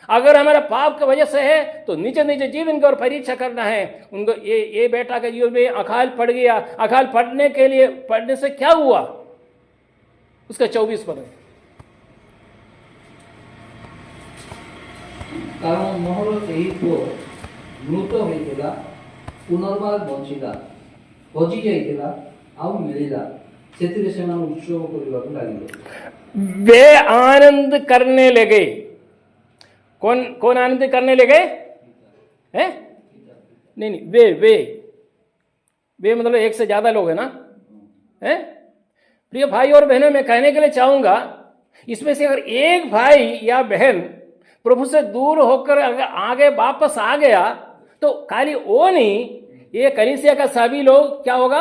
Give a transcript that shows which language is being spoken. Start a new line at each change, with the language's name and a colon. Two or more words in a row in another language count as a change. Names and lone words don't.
Hindi: अगर हमारा पाप की वजह से है तो निज निज जीवन की ओर परीक्षा करना है। उनको ये बेटा का जीवन में अकाल पड़ गया। अकाल पड़ने से क्या हुआ, उसका 24 पद है।
Odia: କାରଣ ମୋହର ଏହି ପୁଅ ମୃତ ହୋଇଥିଲା, ପୁନର୍ବାର ବଞ୍ଚିଲା, ହଜି ଯାଇଥିଲା ଆଉ ମିଳିଲା, ସେଥିରେ ସେମାନେ ଉତ୍ସବ କରିବାକୁ ଲାଗିଲେ।
Hindi: वे आनंद करने लगे। कौन आनंद करने लगे? हैं? नहीं, वे मतलब एक से ज्यादा लोग है ना। हैं? प्रिय भाई और बहनों, मैं कहने के लिए चाहूंगा, इसमें से अगर एक भाई या बहन प्रभु से दूर होकर अगर आगे वापस आ गया तो खाली वो नहीं, ये कलीसिया का सभी लोग क्या होगा?